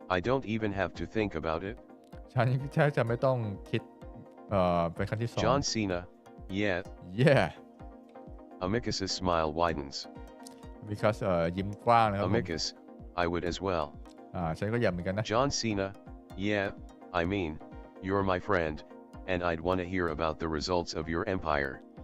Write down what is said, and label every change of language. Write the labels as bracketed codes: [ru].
[en] I don't even have to think about it. [th] ฉันแค่จะไม่ต้องคิดเป็นครั้งที่สอง [en] John Cena, yeah. yeah Amicus's smile widens. because [th] ยิ้มกว้างนะครับผม [en] Amicus, I would as well. [th] ฉันก็อยากเหมือนกันนะ [en] John Cena, yeah, I mean, you're my friend, and I'd want to hear about the results of your empire.